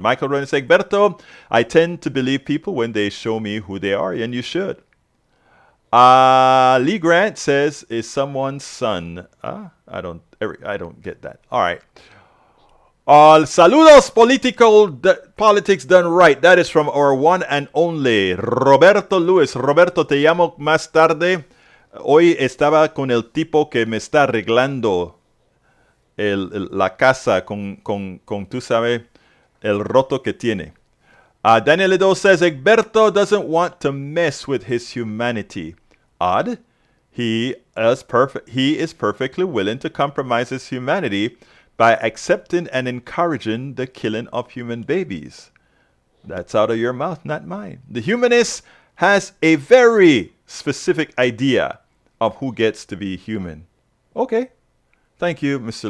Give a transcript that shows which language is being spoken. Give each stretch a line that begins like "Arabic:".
English: Michael Rowan says, Berto, I tend to believe people when they show me who they are, and you should. Lee Grant says, is someone's son? I don't get that. All right. Saludos politics done right. That is from our one and only Roberto Luis.
Spanish: Roberto, te llamo más tarde. Hoy estaba con el tipo que me está arreglando la casa con tú sabes, el roto que tiene.
English: Daniel Edo says, Egberto doesn't want to mess with his humanity. Odd. He is perfectly willing to compromise his humanity by accepting and encouraging the killing of human babies. That's out of your mouth, not mine. The humanist has a very specific idea of who gets to be human. Okay. Thank you, Mr.